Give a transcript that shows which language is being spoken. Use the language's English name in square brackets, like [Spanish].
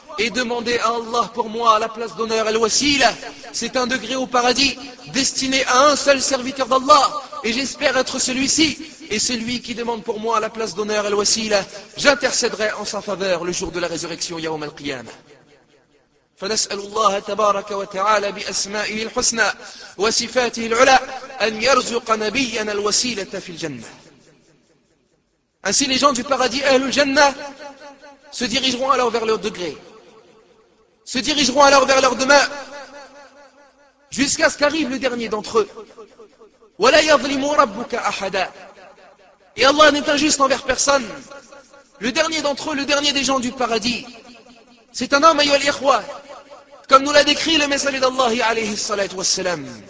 [French] Et demandez à Allah pour moi la place d'honneur al-wasila. C'est un degré au paradis destiné à un seul serviteur d'Allah. Et j'espère être celui-ci. Et celui qui demande pour moi la place d'honneur al-wasila, j'intercéderai en sa faveur le jour de la résurrection, yawm al-qiyam. [Arabic] فنسأل الله تبارك وتعالى بأسمائه الحسنى وصفاته العلى أن يرزق نبينا الوسيلة في الجنة. [French] Ainsi les gens du paradis, Ahlul Jannah, se dirigeront alors vers leur degré, se dirigeront alors vers leur demeure, jusqu'à ce qu'arrive le dernier d'entre eux. [Arabic] وَلَا يَظْلِمُ رَبُّكَ أَحَدًا. [French] Et Allah n'est injuste envers personne. Le dernier d'entre eux, le dernier des gens du paradis, c'est un homme, [Arabic] ayol ikhwa, [French] comme nous l'a décrit le messager d'Allah, [Arabic] alayhi salatu wassalam.